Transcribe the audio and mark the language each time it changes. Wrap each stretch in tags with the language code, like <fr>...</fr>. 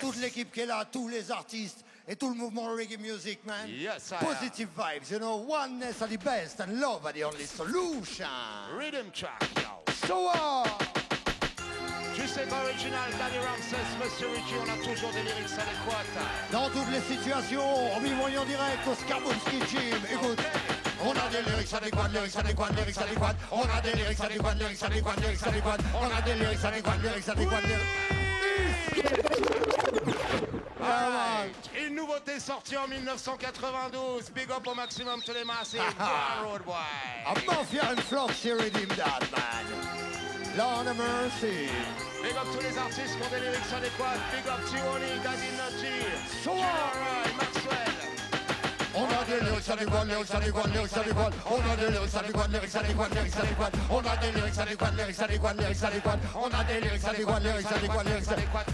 <fr>Toute l'équipe qui est là, tous les artistes et tout le mouvement reggae music, man.</fr> <en>Yes, Positive vibes, you know, oneness are the best and love are the only solution. Rhythm track, yo. So</en> <fr>Tu sais qu'original, Daddy Ramses, Monsieur Richie, on a toujours des lyrics adéquates. Dans toutes les situations, en vivant en direct au Skarboski Gym. Écoute. On a des lyrics adéquats, lyrics adéquats, lyrics adéquats. On a des lyrics adéquats, lyrics adéquats, lyrics adéquats. On a des lyrics adéquats, lyrics adéquats, lyrics. Une nouveauté sortie en 1992. Big up au maximum tous les massifs.</fr> <en>Road Boy. A Mafia and Floxy redeemed that, man. Lord of mercy.</en> <fr>Big up tous les artistes qui ont des lyrics adéquats.</fr> <en>Big up Tiwani, Daddy Nutty, General, Maxwell.</en> <fr>On a des lyrics adéquats, lyrics adéquats, lyrics adéquats. On a des lyrics adéquats, lyrics adéquats, lyrics adéquats. On a des lyrics adéquats, lyrics adéquats, lyrics adéquats. On a des lyrics adéquats, lyrics adéquats, lyrics adéquats.</fr>